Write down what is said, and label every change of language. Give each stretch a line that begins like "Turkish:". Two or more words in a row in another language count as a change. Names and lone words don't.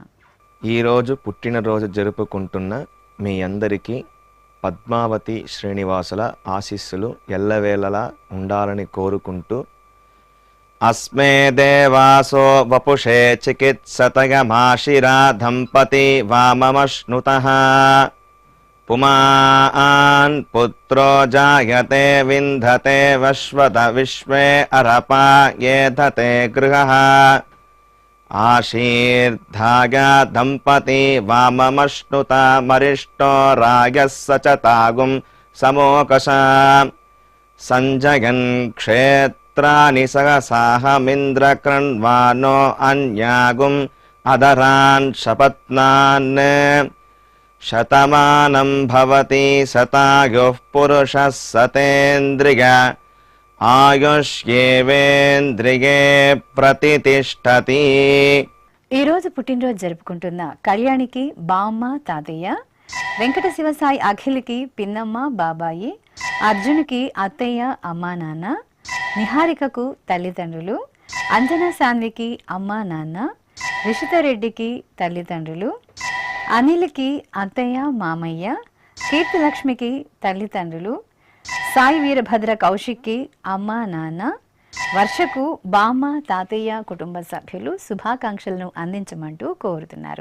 Telugu: ఈరోజు పుట్టినరోజు జరుపుకుంటున్న మీ అందరికీ పద్మావతి శ్రీనివాసుల ఆశీస్సులు ఎల్లవేళలా ఉండాలని కోరుకుంటూ
Sanskrit: అస్మే దేవాసో వపుషే చికిత్సతయమాశిరా దంపతి వామమశ్నుతః पुमान् पुत्रो जायते विन्धते वश्वत विश्वे अरपा येधते गृहः आशीर्धाय दम्पती वाममश्नुता मरिष्टो रायः सचतागुं समोकशा सञ्जयन् क्षेत्राणि सहसाहमिन्द्रकृण्वानो अन्यागुम् अदरान् शपत्नान् शतमानं भवति शतायुः पुरुषः सतेन्द्रिय ఆయుష్యేవేంద్రియే ప్రతితిష్టతి.
Telugu: ఈరోజు పుట్టినరోజు జరుపుకుంటున్న కళ్యాణికి బామ్మ తాతయ్య, వెంకట శివసాయి అఖిల్కి పిన్నమ్మ బాబాయి, అర్జున్కి అత్తయ్య అమ్మా నాన్న, నిహారికకు తల్లిదండ్రులు, అంజనా సాన్వికి అమ్మా నాన్న, రిషితారెడ్డికి తల్లిదండ్రులు, అనిల్కి అత్తయ్య మామయ్య, కీర్తిలక్ష్మికి తల్లిదండ్రులు, సాయి వీరభద్ర కౌశిక్కి అమ్మ నాన్న, వర్షకు బామ్మ తాతయ్య కుటుంబ సభ్యులు శుభాకాంక్షలను అందించమంటూ కోరుతున్నారు.